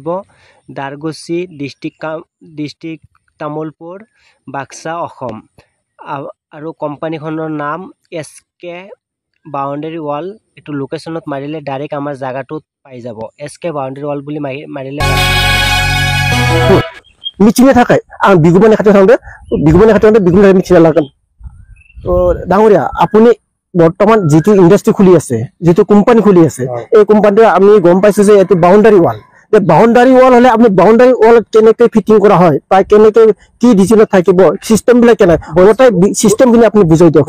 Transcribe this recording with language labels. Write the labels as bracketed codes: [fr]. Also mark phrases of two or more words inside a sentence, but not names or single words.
[as] দাৰগুচি ডিষ্ট্ৰিক্ট তামুলপুৰ, বাক্সা, অসম। আৰু কোম্পানীখনৰ নাম SK বাউণ্ডাৰী ৱাল। এইটো লোকেশ্যনত মাৰিলে ডাইৰেক্ট আমাৰ জাগাটোত পাই যাব। SK বাউণ্ডাৰী ৱাল বুলি মাৰিলে [brx] मिथिनो थाखाय आं बिगुमानि खाथियाव थांदो बिगुमानि मिथिना लागोन। [as] डांगरिया আপুনি বৰ্তমান যেটো ইন্ডাস্ট্রি খুলি আছে, যেটো কোম্পানী খুলি আছে, এই কোম্পানীটো আমি গম পাইছো যে এটো বাউণ্ডাৰী ৱাল। যে বাউণ্ডাৰী ৱাল হলে আপনি বাউণ্ডাৰী ৱাল কেনেকৈ ফিটিং কৰা হয় বা কেনেকৈ কি ডিজাইনত থাকিব, সিস্টেম বিলাক কেনে গোটাই সিস্টেম খিনি আপনি বুজাই দিয়ক।